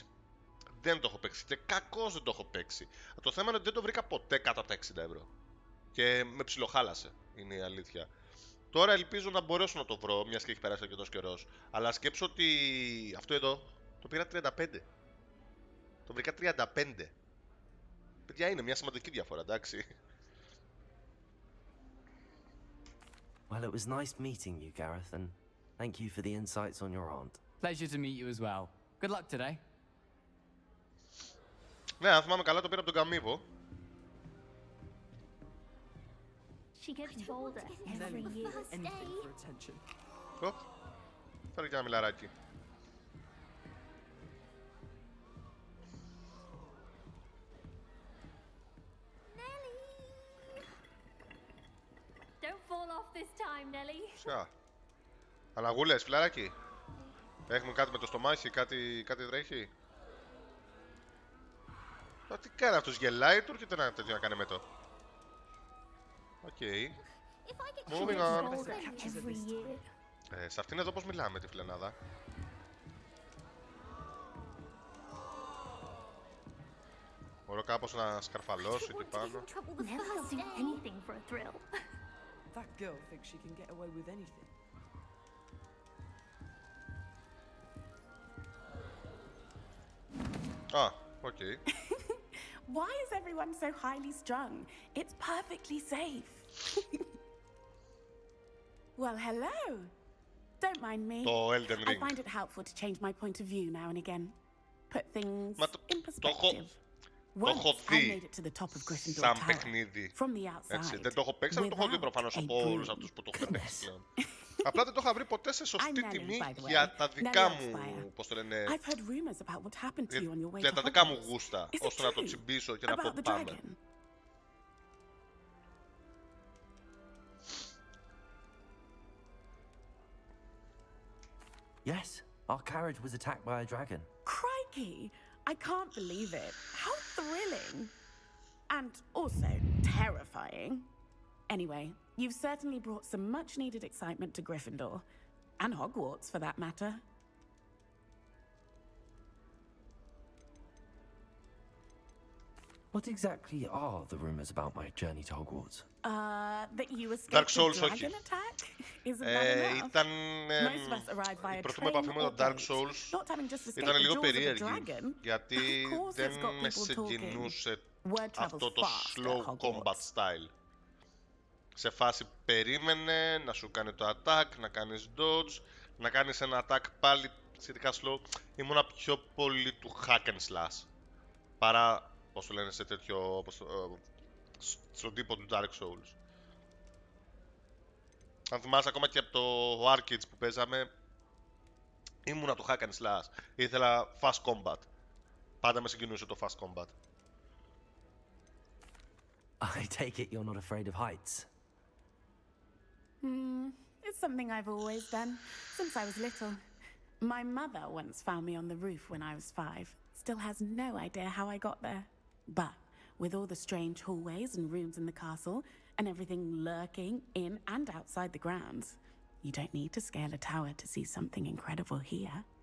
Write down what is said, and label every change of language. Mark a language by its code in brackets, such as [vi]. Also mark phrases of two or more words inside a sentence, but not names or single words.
[el] Δεν το έχω παίξει και κακώς δεν το έχω παίξει. Το θέμα είναι ότι δεν το βρήκα ποτέ κάτω από τα 60 ευρώ. Και με ψιλοχάλασε, είναι η αλήθεια. Τώρα ελπίζω να μπορέσω να το βρω, μιας και έχει περάσει αρκετός καιρός. Αλλά σκέψω ότι αυτό εδώ το πήρα 35. Το βρήκα 35. Παιδιά, είναι μια σημαντική διαφορά, εντάξει. [en] Well, it was nice meeting you, Gareth, and thank you for the insights on your aunt. Pleasure to meet you as well. Good luck today. [el] Ναι, αν θυμάμαι καλά το πήρα από τον Καμίβο. [en] She gets bolder every year. Anything for attention. [el] Φέρε και ένα μιλαράκι. [en] Don't fall off this time, Nelly. [el] Σιά. Αναγούλες, φιλαράκι. Έχουμε κάτι με το στομάχι, κάτι τρέχει. Τι κάνει αυτός, γελάει, του έρχεται ένα τέτοιο να κάνει με το. Οκ. [en] Moving on. [el] Σε αυτήν εδώ πώς μιλάμε τη φιλενάδα. Μπορώ κάπως να σκαρφαλώσω εκεί πάνω. [en] That girl thinks she can get away with anything. Ah, okay. Why is everyone so highly strung? It's perfectly safe. Well, hello. Don't mind me. [el] Το Elden Ring. [en] I find it helpful to change my point of view now and again. Put things in perspective. Once I made it to the top of Gryffindor [el] σαν [en] Tower. [el] παιχνίδι. [en] From the outside. [el] Έτσι, δεν το έχω παίξει, αλλά το έχω δει προφανώς από όλους αυτούς που το έχουν παίξει πλέον. Απλά δεν το είχα βρει ποτέ σε σωστή τιμή για τα δικά μου, πώς το λένε, για τα δικά μου γούστα, ώστε να το τσιμπήσω και να πω πάμε. [en] Yes, our carriage was attacked by a dragon. Crikey! I can't believe it. How thrilling! And also terrifying. Anyway, you've certainly brought some much-needed excitement to Gryffindor. And Hogwarts, for that matter. What exactly are the rumors about my journey to Hogwarts? That you escaped a dragon attack? Isn't that enough? [el] Ήταν, [en] Most of us arrived via [el] η πρώτη [en] train [el] μου επαφή με [en] or [el] το Dark [en] boat, [el] Souls [en] not having just escaped [el] ήταν [en] the [el] λίγο [en] jaws of a [el] περίεργη, [en] dragon. [el] γιατί δεν με συγκινούσε αυτό το [en] slow combat style. [el] Σε φάση περίμενε να σου κάνει το attack, να κάνεις dodge, να κάνεις ένα attack πάλι σχετικά slow. Ήμουνα πιο πολύ του [en] hack and slash [el] παρά, πώς το λένε, σε τέτοιο, στον τύπο του Dark Souls. Αν θυμάσαι, ακόμα και από το Arcades που παίζαμε, ήμουνα του [en] hack and slash. [el] Ήθελα [en] fast combat. [el] Πάντα με συγκινούσε το [en] fast combat. I take it you're not afraid of heights. It's something I've always done, since I was little. My mother once found me on the roof when I was 5. Still has no idea how I got there. But with all the strange hallways and rooms in the castle, and everything lurking in and outside the grounds, you don't need to scale a tower to see something incredible here.